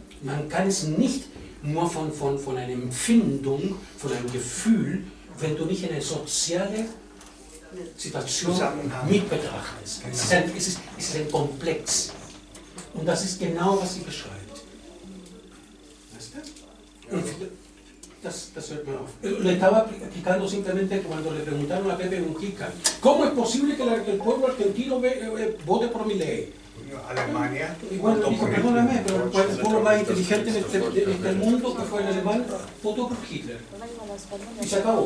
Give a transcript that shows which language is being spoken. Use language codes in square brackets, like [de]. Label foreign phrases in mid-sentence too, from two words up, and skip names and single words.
[de] Man kann es nicht nur von einer Empfindung, von einem Gefühl, wenn du nicht eine soziale Situation mit betrachtest. Es ist ein Komplex. Und das ist genau, was sie beschreibt. Weißt du? Und das hört man auf. [es] Le estaba explicando simplemente cuando le preguntaron a Pepe Mujica, ¿cómo es posible que el pueblo argentino vote por Milei? Alemania. Y bueno, dijo, perdóname, pero el pueblo más inteligente de este mundo, que fue el alemán, votó por Hitler. Y se acabó.